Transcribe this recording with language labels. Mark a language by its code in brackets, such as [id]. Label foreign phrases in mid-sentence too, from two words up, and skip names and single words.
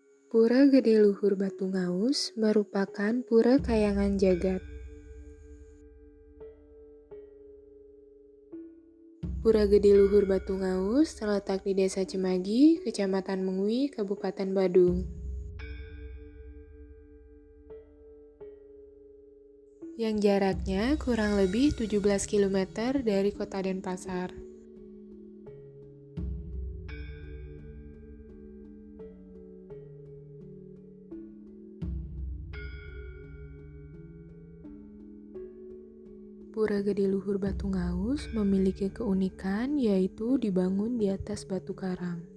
[id] Pura Gede Luhur Batu Ngaus merupakan pura kayangan jagat. Pura Gede Luhur Batu Ngaus terletak di Desa Cemagi, Kecamatan Mengui, Kabupaten Badung. Yang jaraknya kurang lebih 17 km dari Kota Denpasar. Pura Gede Luhur Batu Ngaus memiliki keunikan yaitu dibangun di atas batu karang.